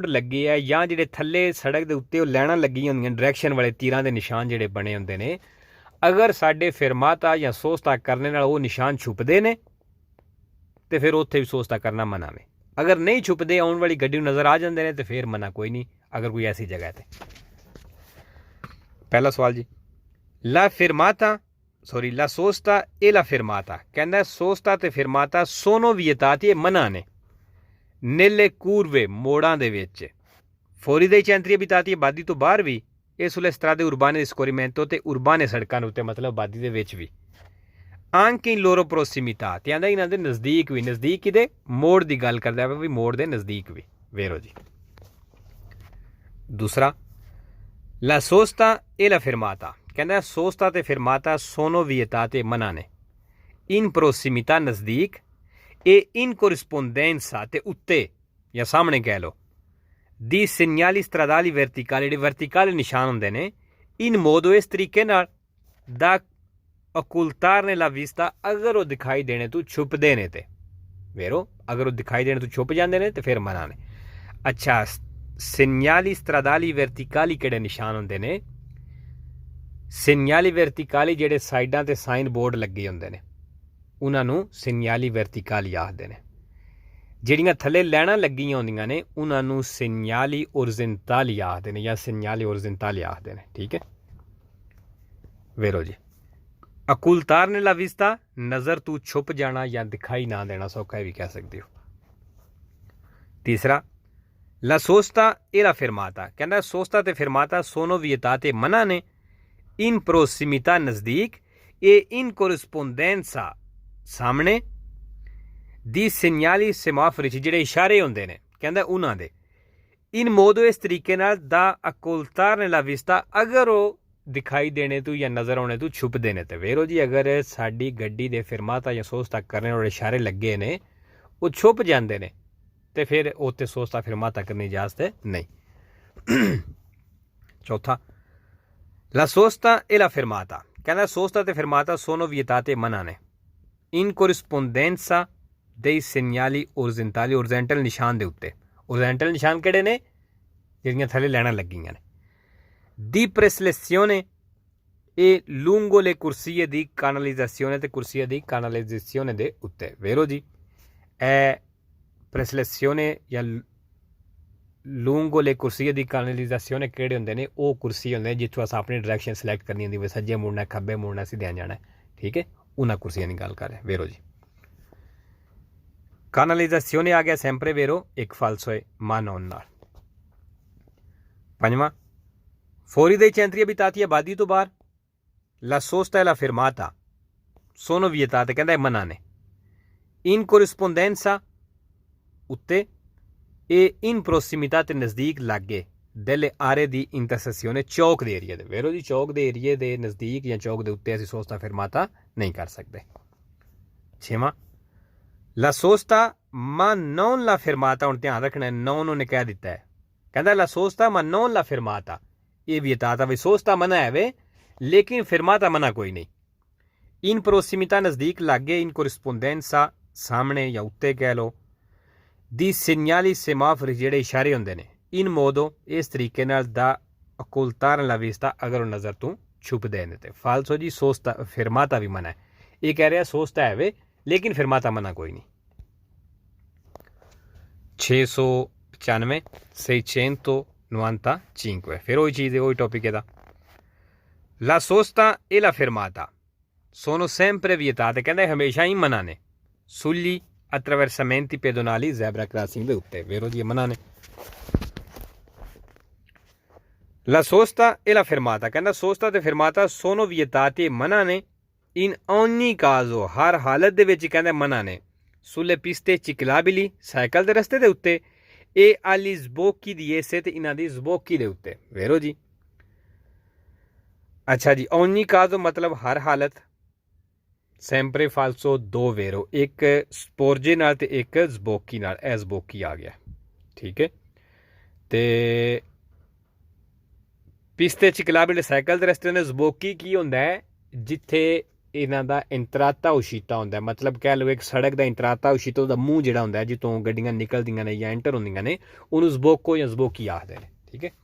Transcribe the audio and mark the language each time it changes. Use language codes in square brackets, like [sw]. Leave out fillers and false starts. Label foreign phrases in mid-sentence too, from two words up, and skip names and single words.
[pa] ਲੱਗੀ ਹੈ ਜਾਂ ਜਿਹੜੇ ਥੱਲੇ ਸੜਕ ਦੇ ਉੱਤੇ ਉਹ ਲਾਈਨਾਂ ਲੱਗੀਆਂ ਹੁੰਦੀਆਂ ਡਾਇਰੈਕਸ਼ਨ ਵਾਲੇ ਤੀਰਾਂ ਦੇ ਨਿਸ਼ਾਨ ਜਿਹੜੇ ਬਣੇ ਹੁੰਦੇ ਨੇ ਅਗਰ ਸਾਡੇ ਫਿਰਮਾਤਾ ਜਾਂ ਸੋਸਤਾ ਕਰਨ ਨਾਲ ਉਹ ਨਿਸ਼ਾਨ ਛੁਪਦੇ ਨੇ ਤੇ ਫਿਰ ਉੱਥੇ ਵੀ ਸੋਸਤਾ ਕਰਨਾ ਮਨਾ ਵੇ ਅਗਰ ਨਹੀਂ ਛੁਪਦੇ ਆਉਣ ਵਾਲੀ ਗੱਡੀ ਨੂੰ ਨਜ਼ਰ ਆ ਜਾਂਦੇ ਨੇ ਤੇ ਫਿਰ ਮਨਾ ਕੋਈ ਨਹੀਂ ਅਗਰ ਕੋਈ ਐਸੀ ਜਗ੍ਹਾ ਤੇ ਪਹਿਲਾ ਸਵਾਲ ਜੀ [it] la sosta e la fermata [pa] ਕਹਿੰਦਾ ਸੋਸਤਾ ਤੇ ਫਿਰਮਾਤਾ [it] sono vietati [pa] ਮਨਾ ਨੇ [it] nelle curve [pa] ਮੋੜਾਂ ਦੇ ਵਿੱਚ [it] fuori dai centri abitati [pa] ਆਬਾਦੀ ਤੋਂ ਬਾਹਰ ਵੀ ਇਹ [it] sulle strade urbane di scorrimento [pa] ਤੇ ਉਰਬਾਨੇ ਸੜਕਾਂ ਉੱਤੇ ਮਤਲਬ ਆਬਾਦੀ ਦੇ ਵਿੱਚ ਵੀ [it] anche in loro prossimità [pa] ਤੇ ਆਂਦਾ ਇਹਨਾਂ ਦੇ ਨਜ਼ਦੀਕ ਵੀ ਨਜ਼ਦੀਕ ਕਿਤੇ ਮੋੜ ਦੀ ਗੱਲ ਕਰਦਾ ਹੈ ਵੀ ਮੋੜ ਦੇ ਨਜ਼ਦੀਕ ਵੀ ਵੇਰੋ ਜੀ ਦੂਸਰਾ [it] la sosta e la fermata [pa] ਕਹਿੰਦਾ ਸੋਸਤਾ ਤੇ ਫਿਰਮਾਤਾ [it] sono vietati [pa] ਮਨਾ ਨੇ [it] in prossimità [pa] ਨਜ਼ਦੀਕ [it] e in corrispondenza [pa] ਤੇ ਉੱਤੇ ਜਾਂ ਸਾਹਮਣੇ ਕਹਿ ਲਓ [it] di segnali stradali verticali [pa] ਜਿਹੜੇ ਵਰਟੀਕਲ ਨਿਸ਼ਾਨ ਹੁੰਦੇ ਨੇ [it] in modo [pa] ਇਸ ਤਰੀਕੇ ਨਾਲ [it] da occultarne la vista [pa] ਅਗਰ ਉਹ ਦਿਖਾਈ ਦੇਣੇ ਤੋਂ ਛੁਪਦੇ ਨੇ ਤੇ ਵੇਰੋ ਅਗਰ ਉਹ ਦਿਖਾਈ ਦੇਣੇ ਤੋਂ ਛੁਪ ਜਾਂਦੇ ਨੇ ਤੇ ਫਿਰ ਮਨਾ ਨੇ ਅੱਛਾ [it] segnali stradali verticali [pa] ਕਿਹੜੇ ਨਿਸ਼ਾਨ ਹੁੰਦੇ ਨੇ [it] segnali verticali [pa] ਜਿਹੜੇ ਸਾਈਡਾਂ ਤੇ ਸਾਈਨ ਬੋਰਡ ਲੱਗੇ ਹੁੰਦੇ ਨੇ ਉਹਨਾਂ ਨੂੰ [it] segnali verticali [pa] ਆਖਦੇ ਨੇ ਜਿਹੜੀਆਂ ਥੱਲੇ ਲਾਈਨਾਂ ਲੱਗੀਆਂ ਹੁੰਦੀਆਂ ਨੇ ਉਹਨਾਂ ਨੂੰ [it] segnali orizzontali [pa] ਆਖਦੇ ਨੇ ਜਾਂ [it] segnali orizzontali [pa] ਆਖਦੇ ਨੇ ਠੀਕ ਹੈ ਵੇਰੋ ਜੀ [it] occultarne la vista [pa] ਨਜ਼ਰ ਤੋਂ ਛੁਪ ਜਾਣਾ ਜਾਂ ਦਿਖਾਈ ਨਾ ਦੇਣਾ ਸੌਖਾ ਵੀ ਕਹਿ ਸਕਦੇ ਹੋ ਤੀਸਰਾ [it] la sosta e la fermata [pa] ਕਹਿੰਦਾ ਸੋਸਤਾ ਤੇ ਫਿਰਮਾਤਾ [it] sono vietati [pa] ਮਨਾ ਨੇ [it] in prossimità [pa] ਨਜ਼ਦੀਕ [it] e in [pa] corrispondenza ਸਾਹਮਣੇ [it] di segnali semaforici [pa] ਜਿਹੜੇ ਇਸ਼ਾਰੇ ਹੁੰਦੇ ਨੇ ਕਹਿੰਦਾ ਉਹਨਾਂ ਦੇ [it] in modo [pa] ਇਸ ਤਰੀਕੇ ਨਾਲ [it] da occultarne la vista [pa] ਅਗਰ ਉਹ ਦਿਖਾਈ ਦੇਣੇ ਤੋਂ ਜਾਂ ਨਜ਼ਰ ਆਉਣੇ ਤੋਂ ਛੁਪਦੇ ਨੇ ਤੇ ਵੇਰੋ ਜੀ ਅਗਰ ਸਾਡੀ ਗੱਡੀ ਦੇ ਫਿਰਮਾਤਾ ਜਾਂ ਸੋਸਤਾ ਕਰਨ ਵਾਲੇ ਇਸ਼ਾਰੇ ਲੱਗੇ ਨੇ ਉਹ ਛੁਪ ਜਾਂਦੇ ਨੇ ਤੇ ਫਿਰ ਉੱਥੇ [it] sosta fermata [pa] ਕਰਨੀ ਇਜਾਜ਼ਤ ਨਹੀਂ ਚੌਥਾ [it] La sosta e la fermata [pa] ਕਹਿੰਦਾ ਸੋਸਤਾ ਤੇ ਫਿਰਮਾਤਾ [it] sono vietati [pa] ਮਨਾ ਨੇ [it] in corrispondenza dei segnali orizzontali orizzontale [pa] ਨਿਸ਼ਾਨ ਦੇ ਉੱਤੇ orizzontale ਨਿਸ਼ਾਨ ਕਿਹੜੇ ਨੇ ਜਿਹੜੀਆਂ ਥੱਲੇ ਲਾਈਨਾਂ ਲੱਗੀਆਂ ਨੇ [it] di preselezione e lungo le corsie di canalizzazione [pa] ਤੇ ਕੁਰਸੀਆਂ ਦੀ canalizzazione ਦੇ ਉੱਤੇ ਵੇਰੋ ਜੀ ਇਹ preselezione ਜਾਂ [it] lungo le corsie di canalizzazione [pa] ਕਿਹੜੇ ਹੁੰਦੇ ਨੇ ਉਹ ਕੁਰਸੀ ਹੁੰਦੇ ਨੇ ਜਿੱਥੋਂ ਅਸੀਂ ਆਪਣੀ ਡਾਇਰੈਕਸ਼ਨ ਸਿਲੈਕਟ ਕਰਨੀ ਹੁੰਦੀ ਹੈ ਸੱਜੇ ਮੁੜਨਾ ਖੱਬੇ ਮੁੜਨਾ ਸਿੱਧੇ ਜਾਣਾ ਠੀਕ ਹੈ ਉਹਨਾਂ ਕੁਰਸੀਆਂ ਦੀ ਗੱਲ ਕਰ ਰਹੇ ਵੇਰੋ ਜੀ canalizzazione ਆ ਗਿਆ sempre ਵੇਰੋ ਇੱਕ ਫਾਲਸੋ ਹੈ ਮਨ ਹੋਣ ਨਾਲ ਪੰਜਵਾਂ [it] fuori dai centri abitati [pa] ਆਬਾਦੀ ਤੋਂ ਬਾਹਰ [it] la sosta e la fermata sono vietati [pa] ਕਹਿੰਦਾ ਮਨਾ ਨੇ [it] in corrispondenza [pa] ਉੱਤੇ [it] e in [pa] prossimità ਤੇ ਨਜ਼ਦੀਕ ਲਾਗੇ [it] delle aree di intersezione [pa] ਚੌਕ ਦੇ ਏਰੀਏ ਦੇ ਵੇਰੋ ਜੀ ਚੌਕ ਦੇ ਏਰੀਏ ਦੇ ਨਜ਼ਦੀਕ ਜਾਂ ਚੌਕ ਦੇ ਉੱਤੇ ਅਸੀਂ [it] sosta fermata [pa] ਨਹੀਂ ਕਰ ਸਕਦੇ ਛੇਵਾਂ [it] la sosta ma non la fermata [pa] ਹੁਣ ਧਿਆਨ ਰੱਖਣਾ non ਉਹਨੇ ਕਹਿ ਦਿੱਤਾ ਹੈ ਕਹਿੰਦਾ [it] la sosta ma non la fermata [pa] ਇਹ vietata ਵੀ ਸੋਸਤਾ ਮਨਾ ਹੈ ਵੇ ਲੇਕਿਨ ਫਿਰਮਾਤਾ ਮਨਾ ਕੋਈ ਨਹੀਂ [it] in prossimità [pa] ਨਜ਼ਦੀਕ ਲਾਗੇ [it] in corrispondenza [pa] ਸਾਹਮਣੇ ਜਾਂ ਉੱਤੇ ਕਹਿ ਲਓ ਦੀ [it] segnali semafori [pa] ਜਿਹੜੇ ਇਸ਼ਾਰੇ ਹੁੰਦੇ ਨੇ [it] in modo [pa] ਇਸ ਤਰੀਕੇ ਨਾਲ ਦਾ [it] occultare la vista [pa] ਅਗਰ ਵੋ ਨਜ਼ਰ ਤੂ ਛੁਪ ਦੇਣੇ ਤੇ ਫਾਲਸੋ ਜੀ [it] sosta fermata [pa] ਭੀ ਮਨਾ ਹੈ। ਯੇ ਕਹਿ ਰਹਾ ਸੋਚਤਾ ਹੈ ਵੇ ਲੇਕਿਨ ਫਿਰਮਾਤਾ ਮਨਾ ਕੋਈ ਨਹੀਂ। 695 695 ਫਿਰ ਵਹੀ ਚੀਜ਼ ਹੈ ਵਹੀ ਟੌਪਿਕ ਹੈ। [it] La sosta e la fermata sono sempre vietate, [pa] ਕਹਿੰਦੇ ਹਮੇਸ਼ਾ ਹੀ ਮਨਾ ਨੇ [it] sugli attraversamenti pedonali [en] zebra crossing [pa] ਦੇ ਉੱਤੇ ਵੇਰੋ ਜੀ ਮਨਾ ਨੇ। [it] La sosta e la fermata [pa] ਕਹਿੰਦਾ sosta ਤੇ fermata [it] sono vietate [pa] ਮਨਾ ਨੇ [it] in ogni caso [pa] ਹਰ ਹਾਲਤ ਦੇ ਵਿੱਚ ਕਹਿੰਦੇ ਮਨਾ ਨੇ [it] sulle piste ciclabili [pa] ਸਾਈਕਲ ਦੇ ਰਸਤੇ ਦੇ ਉੱਤੇ [it] e agli sbocchi di esse [pa] ਤੇ ਇਹਨਾਂ ਦੀ sbocchi ਦੇ ਉੱਤੇ ਵੇਰੋ ਜੀ। ਅੱਛਾ ਜੀ [it] ogni caso [pa] ਮਤਲਬ ਹਰ ਹਾਲਤ [it] sempre falso [pa] ਦੋ ਵੇਰੋ ਇੱਕ ਸਪੋਰਜੇ ਨਾਲ ਤੇ ਇੱਕ sbocchi ਨਾਲ ਏ sbocchi ਆ ਗਿਆ ਠੀਕ ਹੈ। ਤੇ [it] piste ciclabili [pa] ਸਾਈਕਲ ਦੇ ਰਸਤੇ ਨੇ sbocchi ਕੀ ਹੁੰਦਾ ਹੈ ਜਿੱਥੇ ਇਹਨਾਂ ਦਾ [it] entrata uscita [pa] ਹੁੰਦਾ ਹੈ ਮਤਲਬ ਕਹਿ ਲਓ ਇੱਕ ਸੜਕ ਦਾ [it] entrata uscita [pa] ਦਾ ਮੂੰਹ ਜਿਹੜਾ ਹੁੰਦਾ ਹੈ ਜਿੱਥੋਂ ਗੱਡੀਆਂ ਨਿਕਲਦੀਆਂ ਨੇ ਯਾ ਐਂਟਰ ਹੁੰਦੀਆਂ ਨੇ ਉਹਨੂੰ sbocco ਯਾ sbocchi ਆਖਦੇ ਨੇ ਠੀਕ ਹੈ।